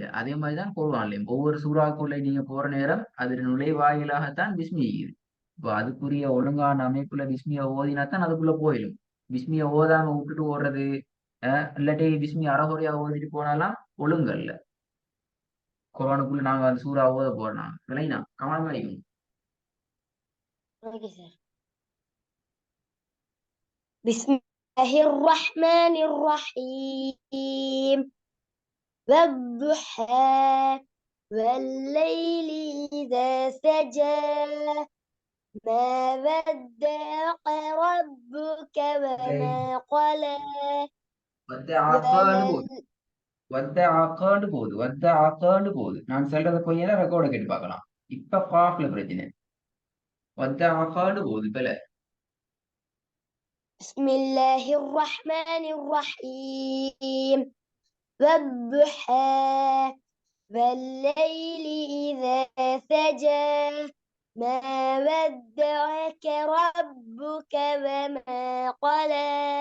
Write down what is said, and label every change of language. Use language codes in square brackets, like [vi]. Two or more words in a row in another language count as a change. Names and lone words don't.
[ta] அதே மாதிரிதான் குர்ஆன்லயும் ஒவ்வொரு சூறாக்குள்ள நீங்க போற நேரம் அது நுழைவாயிலாகத்தான் பிஸ்மி இருக்குது. இப்போ அதுக்குரிய ஒழுங்கான அமைப்புல பிஸ்மிய ஓதினாத்தான் அதுக்குள்ள போயிடும். பிஸ்மிய ஓதாம விட்டுட்டு ஓடுறது, இல்லாட்டி பிஸ்மி அறகுறையா ஓதிட்டு போனாலாம் ஒழுங்கல்ல. குர்ஆனுக்குள்ள நாங்க அந்த சூறா ஓத போறோம் விளைனா கவனமா இருக்கணும். [ar] بسم الله الرحمن الرحيم والضحى والليل إذا سجى ما ودعك ربك وما قلى. [ta] போகுது. நான் சொல்றத கொஞ்ச நேரம் ரெக்கார்ட கேட்டு பார்க்கலாம். இப்ப காஃப்ல பிரச்சனை. போகுது பல. [ar] بسم الله الرحمن الرحيم والضحى والليل إذا سجى ما ودعك ربك وما قلى